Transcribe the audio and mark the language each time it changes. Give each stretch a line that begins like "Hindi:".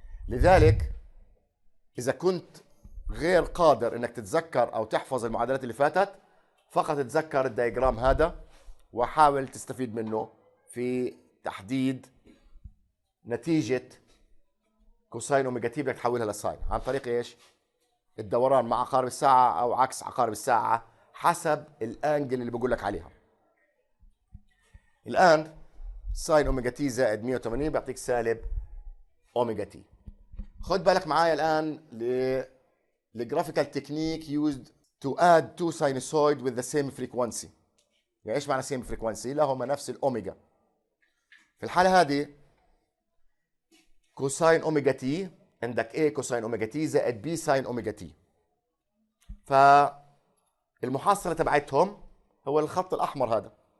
Arabic: لذلك اذا كنت غير قادر انك تتذكر او تحفظ المعادلات اللي فاتت، فقط تتذكر الدياجرام هذا وحاول تستفيد منه في تحديد نتيجة كوساين اوميجا تي. بدك تحولها لساين عن طريق ايش؟ الدوران مع عقارب الساعة او عكس عقارب الساعة حسب الانجل اللي بقول لك عليها. الان ساين اوميجا تي زائد 180 بيعطيك سالب اوميجا تي. خد بالك معايا الان لجرافيكال تكنيك
English: used to add two sinusoid with the same frequency.
Arabic: يعني ايش معنى same frequency؟ لهما نفس الاوميجا. في الحالة هذه كوساين اوميجا تي عندك A كوساين اوميجا تي زائد B ساين اوميجا تي. فالمحصلة تبعتهم هو الخط الأحمر هذا.